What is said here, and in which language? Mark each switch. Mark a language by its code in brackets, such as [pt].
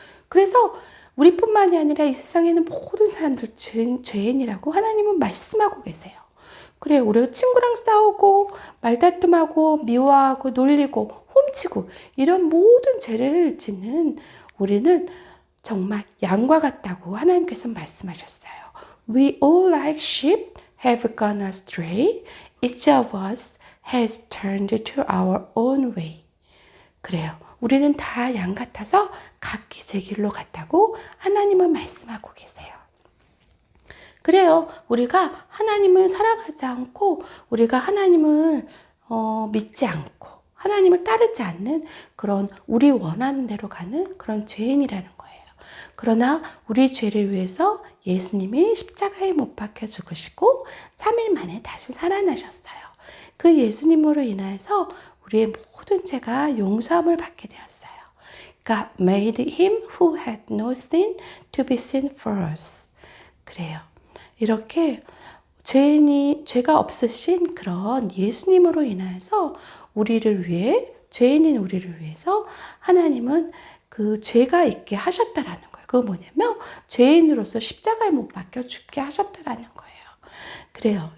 [ko] 그래서 우리뿐만이 아니라 이 세상에는 모든 사람들 죄인이라고 하나님은 말씀하고 계세요. 그래, 우리가 친구랑 싸우고 말다툼하고 미워하고 놀리고 훔치고 이런 모든 죄를 짓는 우리는 정말 양과 같다고 하나님께서 말씀하셨어요. [en] We all like sheep have gone astray. Each of us has turned to our own way. [ko] 그래요. 우리는 다 양 같아서 각기 제 길로 갔다고 하나님은 말씀하고 계세요. 그래요. 우리가 하나님을 사랑하지 않고 우리가 하나님을 믿지 않고 하나님을 따르지 않는 그런 우리 원하는 대로 가는 그런 죄인이라는 거예요. 그러나 우리 죄를 위해서 예수님이 십자가에 못 박혀 죽으시고 3일 만에 다시 살아나셨어요. 그 예수님으로 인해서 우리의 모든 죄가 용서함을 받게 되었어요. [en] God made him who had no sin to be sin for us. [ko] 그래요. 이렇게 죄가 없으신 그런 예수님으로 인해서 우리를 위해, 죄인인 우리를 위해서 하나님은 그 죄가 있게 하셨다라는 거예요. 그거 뭐냐면 죄인으로서 십자가에 못 박혀 죽게 하셨다라는 거예요. 그래요.